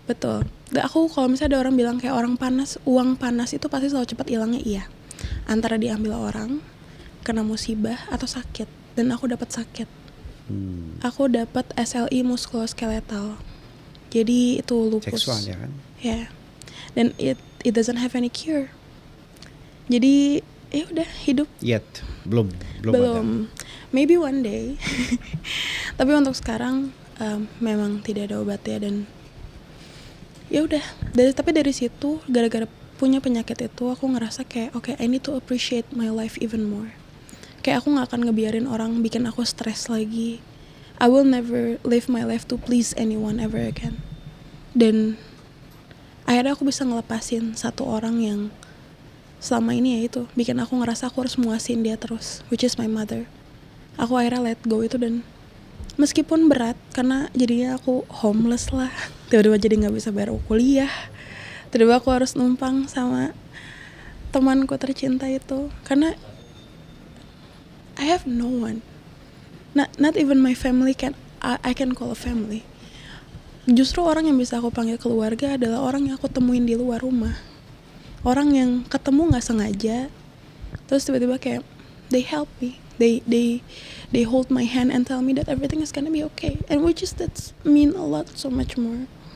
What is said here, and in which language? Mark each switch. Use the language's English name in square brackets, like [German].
[Indonesian] Betul. Dan aku kalau misalnya ada orang bilang kayak uang panas itu pasti selalu cepat hilangnya, iya. Antara diambil orang, kena musibah, atau sakit. Dan aku dapat sakit. Aku dapat SLI muskuloskeletal. Jadi itu lupus. Seksual ya kan? Ya. Yeah. [English] Dan it doesn't have any cure. [Indonesian] Jadi ya udah hidup. Belum ada. [English] Maybe one day. [Indonesian] Tapi untuk sekarang memang tidak ada obatnya, dan ya udah. Tapi dari situ gara-gara punya penyakit itu aku ngerasa kayak okay, [English] I need to appreciate my life even more. [Indonesian] Kayak aku nggak akan ngebiarin orang bikin aku stres lagi. [English] I will never live my life to please anyone ever again. [Indonesian] Dan akhirnya aku bisa ngelepasin satu orang yang selama ini ya itu bikin aku ngerasa aku harus muasin dia terus, [English] which is my mother. [Indonesian] Aku akhirnya [English] let go [Indonesian] itu, dan meskipun berat karena jadinya aku homeless lah, tiba-tiba jadi nggak bisa bayar kuliah, tiba-tiba aku harus numpang sama temanku tercinta itu karena [English] I have no one, not even my family I can call a family. [Indonesian] Justru orang yang bisa aku panggil keluarga adalah orang yang aku temuin di luar rumah, orang yang ketemu nggak sengaja terus tiba-tiba kayak [English] they help me. They hold my hand and tell me that everything is gonna be okay, and which is that's mean a lot, so much more.